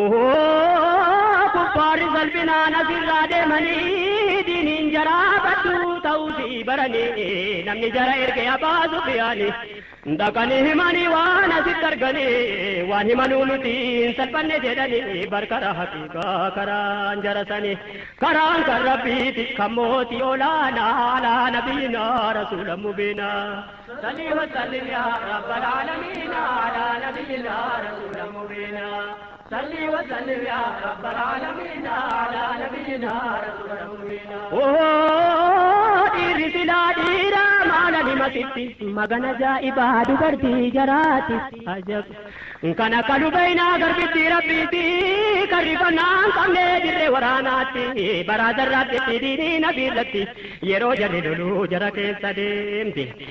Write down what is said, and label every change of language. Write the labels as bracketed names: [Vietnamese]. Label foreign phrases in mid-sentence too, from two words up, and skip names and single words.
[Oromo] Ohoo, kuffaarri salphinaan asirraa deemanii, diiniin jaraa badduu ta'uu si baranii, namni jara erge Abaa Sufiyaani. Dhaqanii himanii waan asitti arganii, waan himanuu nuti hin salphanne jedhanii, bar karaa haqiiqaa karaan jara sanii, karaan kan Rabbiiti, kan mootii olaanaa, [Arabic] على نبينا رسول مبينا. صل وسلم يا رب العالمين على نبينا رسول مبينا. صل وسلم يا رب العالمين على نبينا رسول مبينا. [Oromo] Ohoo, dhiirri silaa dhiira maala nima sitti, magana ajaa'ibaa dubartii jaraati. Ajab. Kan akka lubeenaa garbitti Rabbiiti, kan rifannaan qabne dirree waraanaatti, baraa zarraatti diinii nabiirratti, yeroo jarri loluu jara keessa deemti.